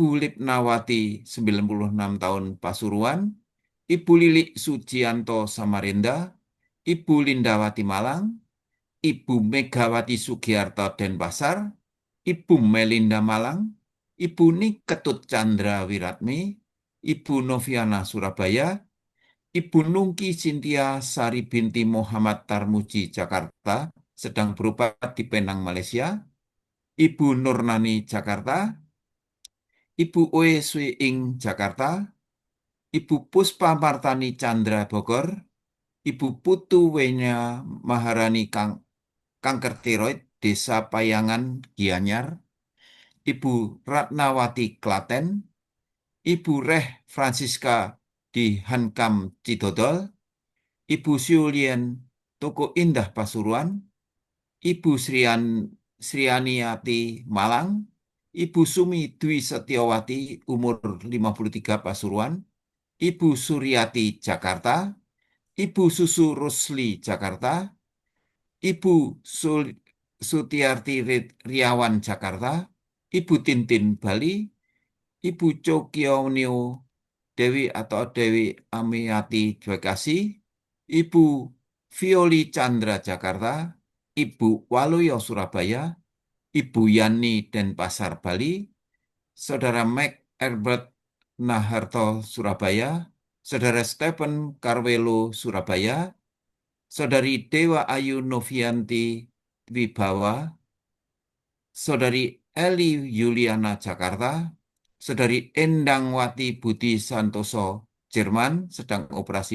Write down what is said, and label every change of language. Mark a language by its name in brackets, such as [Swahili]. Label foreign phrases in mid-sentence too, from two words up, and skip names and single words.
[Indonesian] Lipnawati 96 tahun Pasuruan, Ibu Lilik Sujianto Samarinda, Ibu Lindawati Malang, Ibu Megawati Sugiarto Denpasar, Ibu Melinda Malang, Ibu Niketut Chandra Wiratmi, Ibu Noviana Surabaya, Ibu Nungki Cynthia Sari binti Muhammad Tarmuji Jakarta sedang berobat di Penang, Malaysia, Ibu Nurnani Jakarta, Ibu Oe Sui Ing Jakarta, Ibu Puspa Martani Chandra Bogor, Ibu Putu Wenya Maharani Kanker Tiroid Desa Payangan Gianyar, Ibu Ratnawati Klaten, Ibu Reh Francisca di Hankam Cidodol, Ibu Siulien Toko Indah Pasuruan, Ibu Srianiati Malang, Ibu Sumi Dwi Setiawati umur 53 Pasuruan, Ibu Suryati Jakarta, Ibu Susu Rusli Jakarta, Ibu Sutiarti Riawan Jakarta, Ibu Tintin Bali, Ibu Chokionio Dewi atau Dewi Amiati Dwekasi, Ibu Violi Chandra Jakarta, Ibu Waluyo Surabaya, Ibu Yani Denpasar Bali, Saudara Mac Herbert Naharto Surabaya, Saudara Stephen Carvelo Surabaya, Saudari Dewa Ayu Novianti Wibawa, Saudari Eli Yuliana Jakarta, Saudari Endangwati Budi Santoso Jerman sedang operasi